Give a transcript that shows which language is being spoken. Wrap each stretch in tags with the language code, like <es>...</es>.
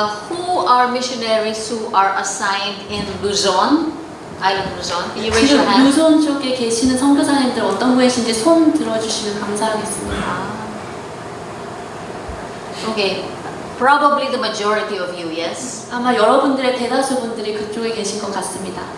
<en>Who are missionaries who are assigned in Luzon? Island Luzon? Can you raise your</en> <ko>지금</ko> <en>hand?</en> <ko>루손 쪽에 계시는 선교사님들 어떤 분이신지 손 들어주시면 감사하겠습니다.</ko> <en>Okay. Probably the majority of you, yes?</en> <ko>아마 여러분들의 대다수 분들이 그쪽에 계신 것 같습니다.</ko>